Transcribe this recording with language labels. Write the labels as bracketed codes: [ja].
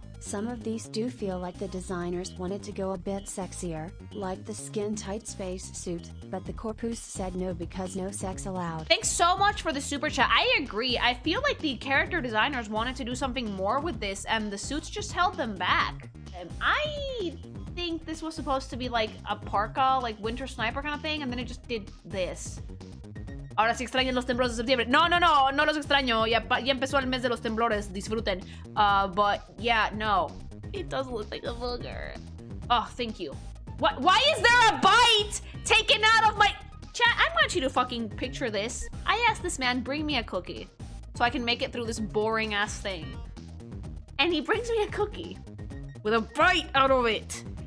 [en] Some of these do feel like the designers wanted to go a bit sexier, like the skin-tight space suit, but the corpus said no because no sex allowed. Thanks so much for the super chat. I agree. I feel like the character designers wanted to do something more with this, and the suits just held them back. I think this was supposed to be like a parka, like winter sniper kind of thing, and then it just did this. [es] Ahora sí extrañan los temblores de septiembre. No los extraño. Ya empezó el mes de los temblores. Disfruten. [en] But yeah, no. It does look like a booger. Oh, thank you. What? Why is there a bite taken out of my... Chat, I want you to fucking picture this. I asked this man, bring me a cookie so I can make it through this boring ass thing. And he brings me a cookie with a bite out of it.